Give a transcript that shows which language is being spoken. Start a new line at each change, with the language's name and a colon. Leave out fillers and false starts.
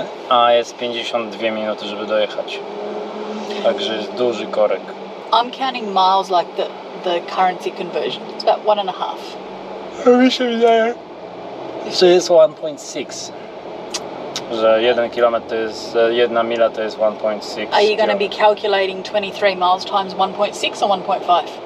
Polish: A jest 52 minuty, żeby dojechać. Także jest duży korek.
English: I'm counting miles like the currency conversion. It's about 1.5.
Polish: Mi się wydaje, że jest 1.6. Że 1 kilometr to jest, 1 mila to jest 1.6.
English: Are you going to be calculating 23 miles times 1.6 or 1.5?